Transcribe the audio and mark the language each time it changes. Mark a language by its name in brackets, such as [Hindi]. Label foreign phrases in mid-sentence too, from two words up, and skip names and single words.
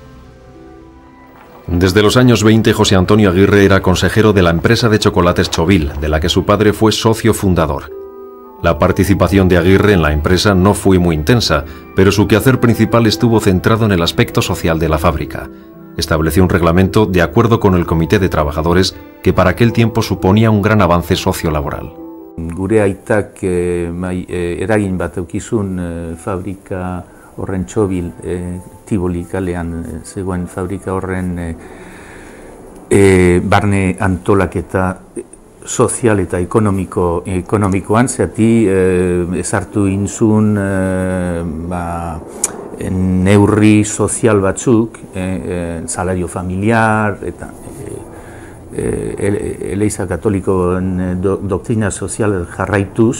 [Spanish] Desde los años 20, José Antonio Aguirre era consejero de la empresa de chocolates Chovil, de la que su padre fue socio fundador. La participación de Aguirre en la empresa no fue muy intensa, pero su quehacer principal estuvo centrado en el aspecto social de la fábrica. Estableció un reglamento de acuerdo con el Comité de Trabajadores que para aquel tiempo suponía un gran avance sociolaboral. [Basque] Gure aitak eragin bat eukizun fabrika horren Txobil, Tiboli kalean zegoen fabrika horren barne antolaketa sozial eta ekonomikoan, zehati ezartu inzun neurri sozial batzuk, [Spanish] salario familiar, [Basque] eta Eleiza Katolikoen doktrina sozial jarraituz.